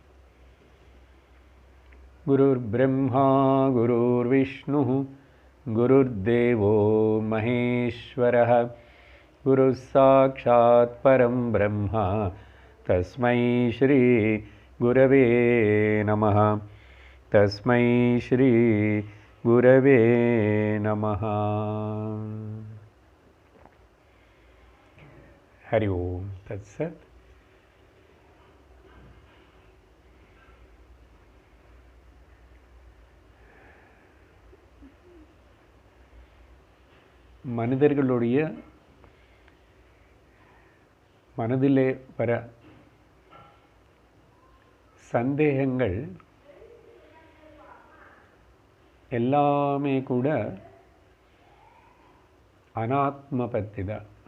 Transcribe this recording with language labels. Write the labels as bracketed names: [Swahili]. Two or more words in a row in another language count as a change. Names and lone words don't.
[Sanskrit] गुरुर्ब्रह्मा गुरुर्विष्णु गुरुर्देवो महेश्वरः गुरुः साक्षात् परं ब्रह्म तस्मै श्री गुरवे नमः। तस्मै श्री गुरवे नमः। हरि ओम तत्सत। [Tamil] மனிதர்களுடைய மனதிலே வர சந்தேகங்கள் எல்லாமே கூட அனாத்ம பத்தி தான்.